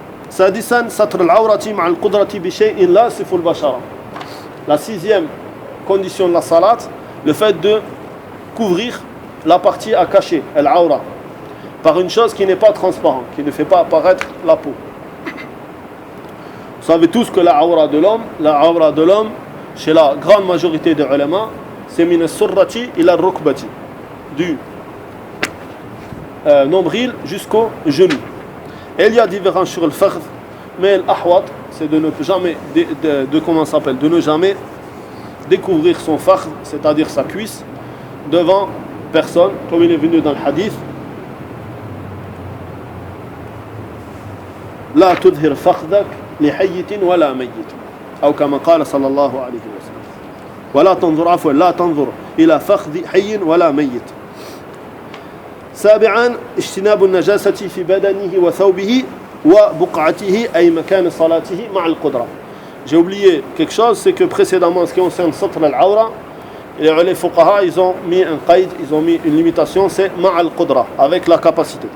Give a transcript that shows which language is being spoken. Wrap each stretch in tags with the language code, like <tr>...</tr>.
<ar>سادسا ستر العورة مع القدرة بشيء لا يصف البشرة.</ar> <fr>La 6e condition de la salat, le fait de couvrir la partie à cacher, al-awra, par une chose qui n'est pas transparente, qui ne fait pas apparaître la peau. Vous savez tous que la awra de l'homme, chez la grande majorité des ulama, c'est</fr> <ar>min as-surrati ila ar-rukbati,</ar> <fr>du nombril jusqu'au genou. Et il y a différents sur le farth, mais l'ahwat, c'est de ne jamais de ne jamais découvrir son farth, c'est-à-dire sa cuisse, devant personne, comme il est venu dans le hadith.</fr> <ar>La tudhir fakhdak li hayyitin wala mayyit,</ar> <fr>ou comme</fr> <ar>قال صلى الله عليه وسلم. ولا تنظر عفوا لا تنظر إلى فخذ حي ولا ميت. سابعا اجتناب النجاسة في بدنه وثوبه وبقعته أي مكان صلاته مع القدرة.</ar> <fr>J'ai oublié quelque chose, c'est que précédemment, en ce qui concerne satr al-awra, les fuqaha, ils ont mis un qaïd, ils ont mis une limitation, c'est ma'al qudra, avec la capacité.</fr>